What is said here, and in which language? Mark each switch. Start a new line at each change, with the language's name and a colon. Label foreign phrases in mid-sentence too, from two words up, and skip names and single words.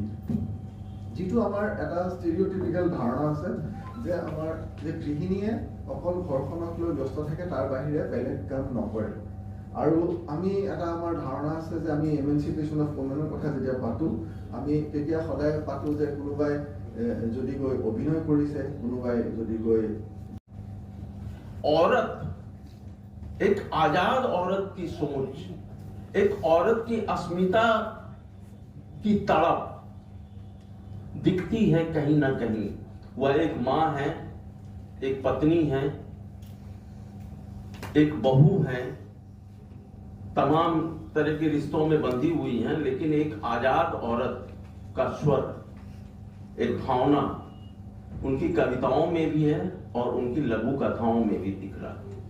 Assamese: যিটো আমাৰ এটা ষ্টেৰিঅ'টিপিকেল ধাৰণা আছে যে আমাৰ যে গৃহিণীয়ে অকল ঘৰখনক লৈ ব্যস্ত থাকে, তাৰ বাহিৰে বেলেগ কাম নকৰে। আৰু আমি এটা আমাৰ ধাৰণা আছে যে আমি
English: emancipation of women
Assamese: কথা যেতিয়া পাতোঁ, আমি তেতিয়া সদায় পাতোঁ যে কোনোবাই যদি গৈ অভিনয় কৰিছে, কোনোবাই যদি গৈ।
Hindi: औरत, एक आजाद औरत की सोच, एक औरत की अस्मिता की तड़प दिखती है कहीं ना कहीं। वह एक माँ है, एक पत्नी है, एक बहू है, तमाम तरह के रिश्तों में बंधी हुई हैं, लेकिन एक आजाद औरत का स्वर, एक भावना उनकी कविताओं में भी है और उनकी लघु कथाओं में भी दिख रहा है।